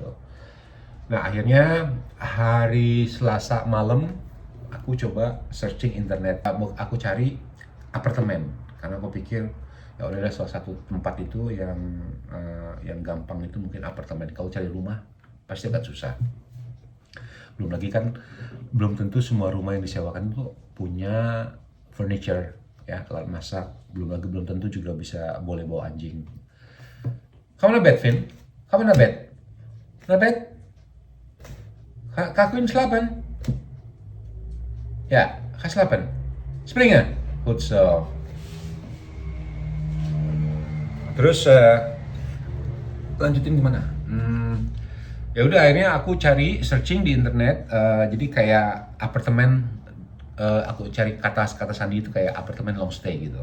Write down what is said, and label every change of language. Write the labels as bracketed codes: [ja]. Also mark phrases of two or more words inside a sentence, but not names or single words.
[id] Nah akhirnya hari Selasa malam aku coba searching internet, aku cari apartemen karena aku pikir ya udah ada salah satu tempat itu yang gampang itu mungkin apartemen. Kalau cari rumah pasti agak susah. Belum lagi kan belum tentu semua rumah yang disewakan itu punya furniture ya, alat masak. Belum tentu juga bisa boleh bawa anjing. [nl] Kamu naar bed, Vin? Kamu naar bed? Naar bed? Ga ik slapen? Ja, ga slapen. Springen. Goed zo. [id] Terus lanjutin gimana? Ya udah akhirnya aku cari searching di internet. Jadi kayak apartemen, aku cari kata sandi itu kayak apartemen [en] long stay [id] gitu.